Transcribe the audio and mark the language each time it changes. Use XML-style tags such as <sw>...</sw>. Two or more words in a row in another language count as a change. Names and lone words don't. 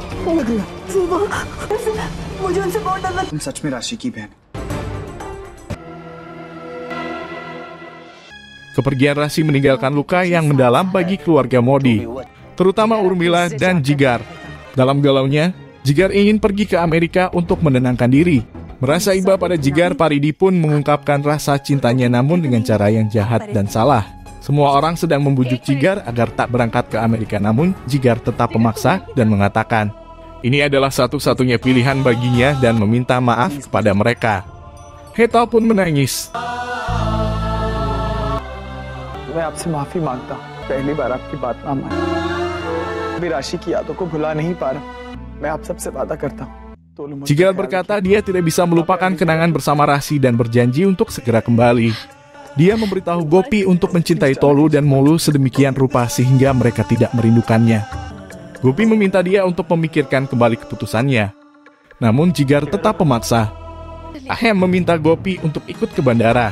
<hi>लग रही है। मुझे उनसे बहुत डर लगता है। तुम सच में राशि की बहन?</hi> <id>Kepergian Rasi meninggalkan luka yang mendalam bagi keluarga Modi, terutama Urmila dan Jigar. Dalam galaunya, Jigar ingin pergi ke Amerika untuk menenangkan diri. Merasa iba pada Jigar, Paridi pun mengungkapkan rasa cintanya namun dengan cara yang jahat dan salah. Semua orang sedang membujuk Jigar agar tak berangkat ke Amerika, namun Jigar tetap memaksa dan mengatakan ini adalah satu-satunya pilihan baginya dan meminta maaf kepada mereka. Hetal pun menangis.</id> <hi>मैं आपसे माफी मांगता हूँ। पहली बार आपकी बात ना मानी। अभी राशि की यादों को भुला नहीं पा रहा। मैं आप सबसे वादा करता हूँ।</hi> <id>Jigar berkata dia tidak bisa melupakan kenangan bersama Rasi dan berjanji untuk segera kembali. Dia memberitahu Gopi untuk mencintai Tolu dan Molu sedemikian rupa sehingga mereka tidak merindukannya. Gopi meminta dia untuk memikirkan kembali keputusannya. Namun Jigar tetap memaksa. Ahem meminta Gopi untuk ikut ke bandara.</id>